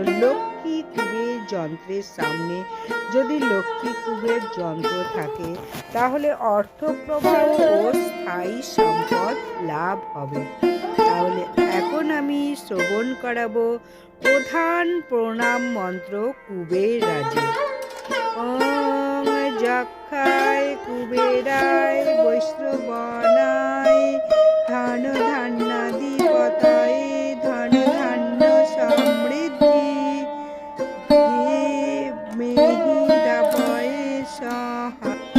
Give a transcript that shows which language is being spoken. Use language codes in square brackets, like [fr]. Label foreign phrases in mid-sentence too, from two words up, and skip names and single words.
[bn] লক্ষ্মী কুবের যন্ত্রের সামনে যদি লক্ষ্মী কুবের যন্ত্র থাকে, তাহলে অর্থপ্রবাহ ও স্থায়ী সম্পদ লাভ হবে। তাহলে এখন আমি শ্রবণ করাবো প্রধান প্রণাম মন্ত্র কুবের রাজে। [sa] ওং যক্ষায় কুবেরায় বৈষ্ণবানায় ধন ধান্যাধিপতায় ধন ধান্য সমৃদ্ধি মেহি দাপয় সহা।